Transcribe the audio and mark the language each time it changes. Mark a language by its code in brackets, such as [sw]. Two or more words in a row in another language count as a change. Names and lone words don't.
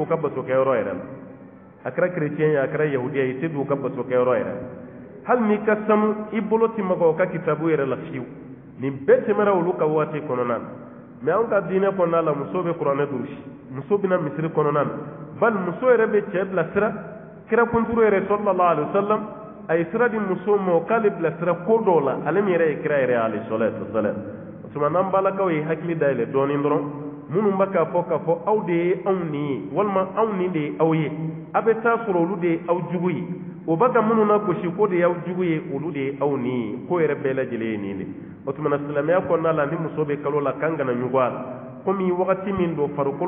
[bm] u ka basokɛyɔrɔ yɛrɛ la a kɛra chrétien ye a kɛra yahudiya ye i tɛ don u ka basokɛyɔrɔ yɛrɛ hali n'i ka sanu i bolo tɛ maga o ka kitabu yɛrɛ la fiyewu nin bɛɛ tɛmɛra olu ka waati kɔnɔna na mais anw ka diinɛ kɔnɔna la muso bɛ kuranɛ durusi muso bɛna misiri kɔnɔna na bali muso yɛrɛ bɛ cɛ bilasira kira kunturu yɛrɛ [ar] صلى الله عليه وسلم [bm] a ye sira di muso ma o k'ale bilasira ko dɔw la ale min yɛrɛ ye kira yɛrɛ [ar] عليه الصلاة والسلام [bm] o tuma n'an balakaw ye hakili dayɛlɛ dɔɔnin dɔrɔn minnu bɛ k'a fɔ aw de ye anw nin ye walima anw nin de ye aw ye a bɛ taa sɔrɔ olu de ye aw jugu ye o bɛ ka minnu na gosi ko de y'aw jugu ye olu de ye aw nin ye ko yɛrɛ bɛɛ lajɛlen ye nin de o tuma silamɛya kɔnɔna la ni muso bɛ kalo la kan kana ɲugun a la komi wagati min don farikolo